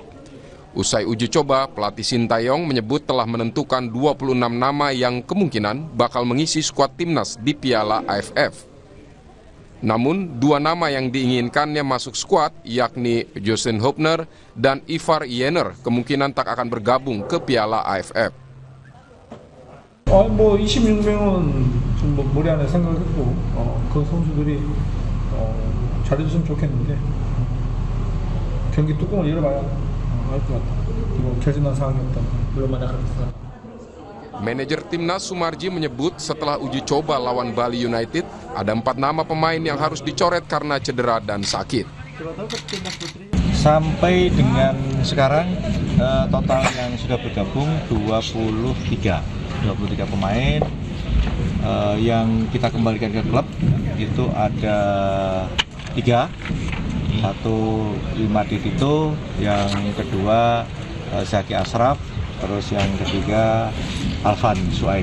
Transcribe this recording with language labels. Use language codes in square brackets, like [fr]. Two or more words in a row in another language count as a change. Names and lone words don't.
[id] Usai uji coba, pelatih Sinteyong menyebut telah menentukan 26 nama yang kemungkinan bakal mengisi skuad Timnas di Piala AFF. Namun, 2 nama yang diinginkannya masuk skuad, yakni Justin Hubner dan Ivar Jenner, kemungkinan tak akan bergabung ke Piala AFF. [ko] 뭐 26명은 좀 머리 안에 생각했고 그 선수들이 잘해줬으면 좋겠는데 경기 뚜껑을 열어봐야 알 것 같아. 그리고 결정난 상황이 없다. [id] belum ada keputusan. Manajer Timnas Sumarji menyebut setelah uji coba lawan Bali United, ada 4 nama pemain yang harus dicoret karena cedera dan sakit. Sampai dengan sekarang total yang sudah bergabung 23 pemain yang kita kembalikan ke klub itu ada 3, satu Imadi Tito, yang kedua Zaki Ashraf, terus yang ketiga Alvan Suaib.